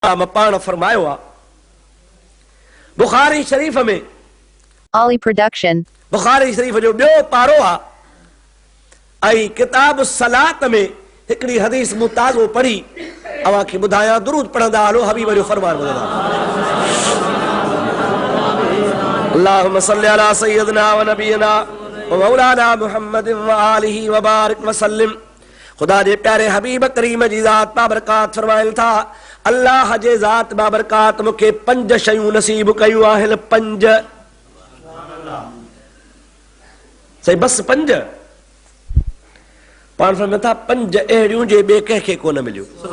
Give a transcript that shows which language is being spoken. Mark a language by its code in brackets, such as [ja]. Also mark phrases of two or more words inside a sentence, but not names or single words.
[sd] पाण फरमायो आ बुखारी शरीफ में Ali Production. बुखारी शरीफ जो ॿियो पारो आ ऐं किताब सलात में हिकड़ी हदीस मुताज़ो पढ़ी अवां खे ॿुधायां दुरूद पढ़ंदा हलो हबीब जो फरमान ॿुधंदा [ar] اللهم صل على سيدنا ونبينا ومولانا محمد وآله وبارك وسلم. [sd] खुदा जे प्यारे हबीब करीम जी ज़ात बाबरकात फरमाइल था अल्लाह जे ज़ात बाबरकात मूंखे 5 शयूं नसीब कयूं आहिनि। 5 सही बस 5 पाण फरमाइनि था 5 अहिड़ियूं जे ॿिए कंहिंखे कोन मिलियूं।